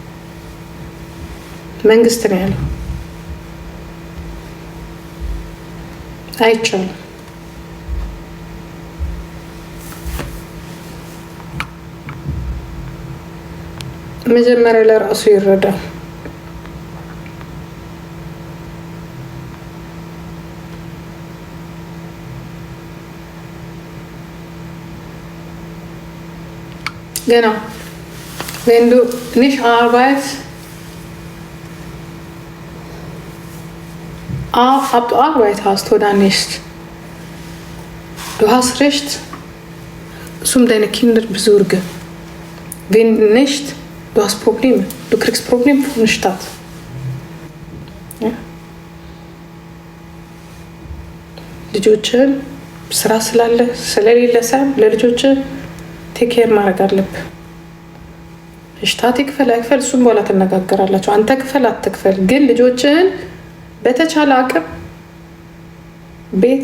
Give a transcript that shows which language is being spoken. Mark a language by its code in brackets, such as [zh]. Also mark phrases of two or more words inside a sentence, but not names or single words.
[am] መንግስት ነው ያለው። አይቻልም። መጀመሪያ ለራሱ ይረዳል። Genau. [de] Wenn du nicht arbeitest, ob du Arbeit hast oder nicht. Du hast recht. Som deine Kinder besorgen. Wenn nicht, du hast Probleme. Du kriegst Probleme von der Stadt. Ja? [am] ልጆችን ስራ ስላለ ስለሌለ ሳይሆን ለልጆችን ቴኬር ማድረግ አለብህ። ሽታት ይክፈል አይክፈል እሱም በኋላ ትነጋገራላችሁ። አንተ ክፈል አትክፈል፣ ግን ልጆችን በተቻለ አቅም ቤት